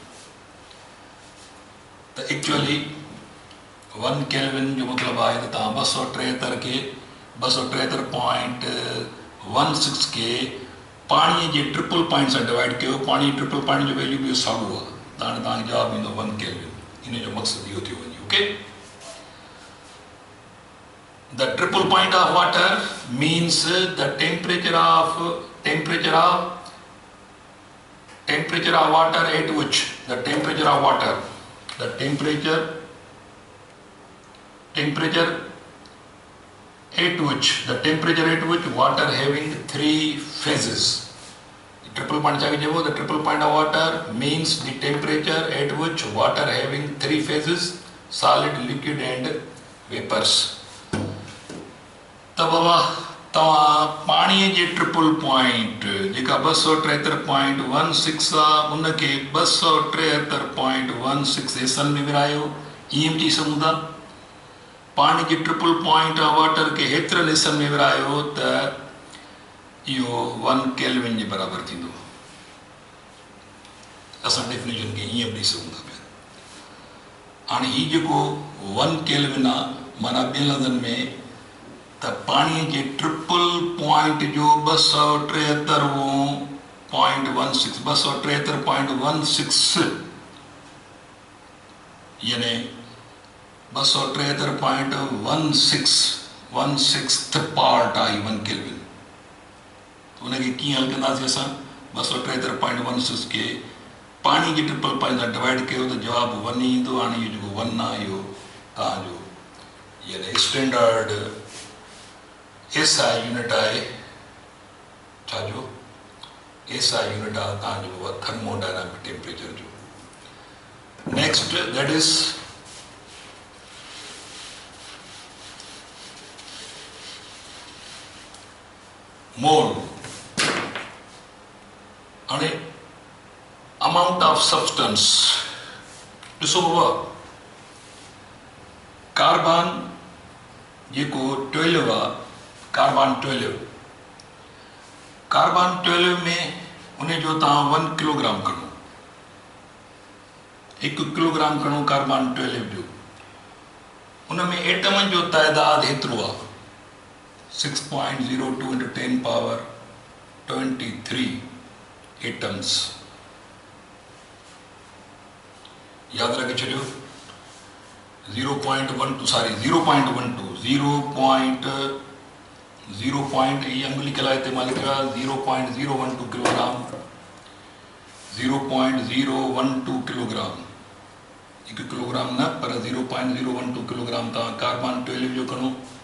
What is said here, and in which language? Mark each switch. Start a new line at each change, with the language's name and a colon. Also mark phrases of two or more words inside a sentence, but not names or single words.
Sindhi: त एक्चुअली 1 केल्विन जो मतिलबु आहे त तव्हां 273 खे 273.16 खे पाणीअ जे
English: triple point
Sindhi: सां डिवाइड कयो पाणी
English: triple point
Sindhi: जो वैल्यू बि साॻियो आहे त हाणे तव्हांखे जवाबु ईंदो 1 केल्विन इन जो मक़सदु इहो थी वञे ओके
English: The triple point of water means the temperature of water at which the temperature at which water having 3 phases. The triple point the triple point of water means the temperature at which water having 3 phases, solid, liquid and vapors.
Sindhi: त बाबा तव्हां पाणीअ जे
English: triple point
Sindhi: जेका 273.16 आहे उनखे 273.16 हिसनि में विरायो ईअं बि चई सघूं था पाणी जे
English: triple point of water
Sindhi: खे हेतिरनि हिसनि में विरायो त इहो 1 केल्विन जे बराबरि थींदो असां डेफिनेशन खे ईअं बि ॾेई सघूं था पिया हाणे हीउ जेको 1 केल्विन आहे माना ॿियनि लफ़्ज़नि में त पाणीअ जे
English: triple point
Sindhi: जो 273.16 यानी 273.16 पार्ट आहे 1 केल्विन उनखे कीअं हल कंदासीं असां 273.16 खे पाणी जे
English: triple point
Sindhi: सां डिवाइड कयो त जवाबु 1 ईंदो हाणे इहो जेको 1 आहे इहो तव्हांजो यानी स्टैंडर्ड
English: SI unit
Sindhi: आहे छाजो
English: SI unit
Sindhi: आहे तव्हांजो
English: thermodynamic temperature
Sindhi: जो
English: next that is mole
Sindhi: हाणे
English: amount of substance
Sindhi: ॾिसो बाबा कार्बन जेको 12 आहे कार्बन 12 में उन जो तव्हां 1 किलोग्राम खणो 1 किलोग्राम खणो कार्बन 12 जो उन में एटमनि जो तइदाद हेतिरो आहे 6.02
English: into 10 power 23 atoms
Sindhi: याद रखे छॾियो 0.12 ये अंग लिखल आहे हिते मां लिखियो आहे 0.012 किलोग्राम 0.012 किलोग्राम 1 किलोग्राम न पर 0.012 किलोग्राम तव्हां कार्बन 12 जो खणो